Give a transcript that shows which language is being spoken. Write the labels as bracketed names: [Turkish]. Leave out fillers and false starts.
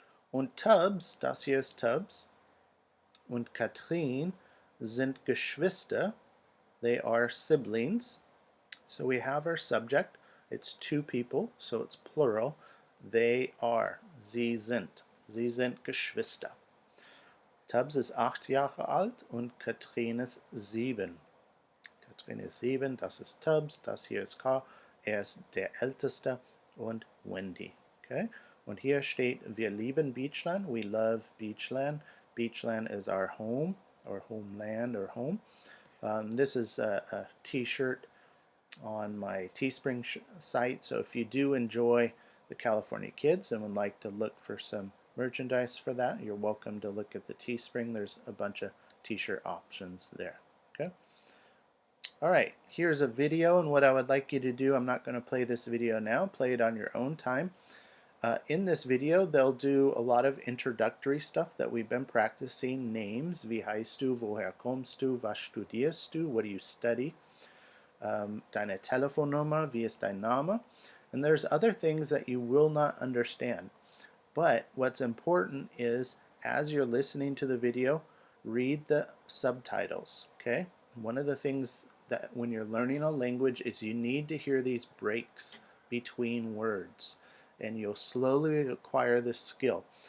[German] Und Tubbs, das hier ist Tubbs, und Katrin sind Geschwister. [English] They are siblings. So we have our subject. It's two people, so it's plural. They are. [German] Sie sind. Sie sind Geschwister. Tubbs ist 8 Jahre alt und Katrin ist 7. Katrin ist 7, das ist Tubbs, das hier ist Karl, ist der Älteste und Wendy. Okay? Und hier steht, wir lieben Beachland, [English] we love Beachland. Beachland is our home, or homeland, or home. This is a t-shirt on my TeeSpring site, so if you do enjoy the California kids and would like to look for some merchandise for that, you're welcome to look at the TeeSpring. There's a bunch of t-shirt options there. Okay. Alright, here's a video, and what I would like you to do, I'm not going to play this video now, play it on your own time. In this video, they'll do a lot of introductory stuff that we've been practicing. Names, [German] wie heißt du, woher kommst du, was studierst du, [English] what do you study, [German] deine Telefonnummer, wie ist dein Name, [English] and there's other things that you will not understand. But what's important is, as you're listening to the video, read the subtitles, okay? One of the things that when you're learning a language is you need to hear these breaks between words, and you'll slowly acquire this skill.